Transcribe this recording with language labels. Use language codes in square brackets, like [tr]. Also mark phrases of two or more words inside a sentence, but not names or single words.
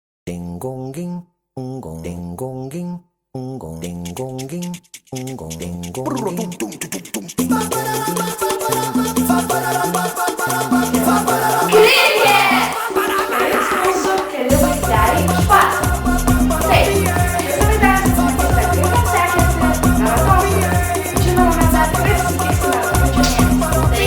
[lt] Ding gong ging, gong ding gong ging, gong ding gong ging, gong ding gong ging. Keli vaizdeliai iš pasakų. Taip, įsivaizduosime, kaip mums sekėsi maratonui. Žinoma, mes dar tikrai susitiksime rugpjūčio mėnesį.